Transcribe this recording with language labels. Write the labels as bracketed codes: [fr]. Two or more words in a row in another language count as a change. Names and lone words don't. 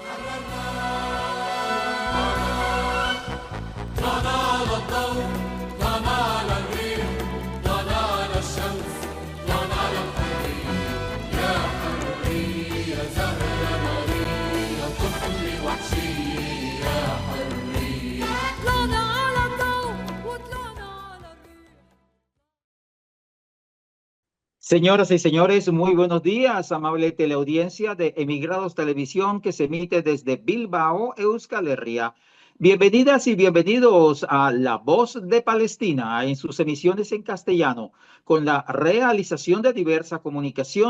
[ar] طلال الضوء طلال الريح طلال الشمس طلال الحرية يا حرية زهرة نارية طفل وحشية يا حرية طلعنا على الضوء وطلعنا على الريح. [es] Señoras y señores, muy buenos días, amable teleaudiencia de Emigrados Televisión que se emite desde Bilbao, Euskal Herria. Bienvenidas y bienvenidos a La Voz de Palestina en sus emisiones en castellano, con la realización de diversa comunicación.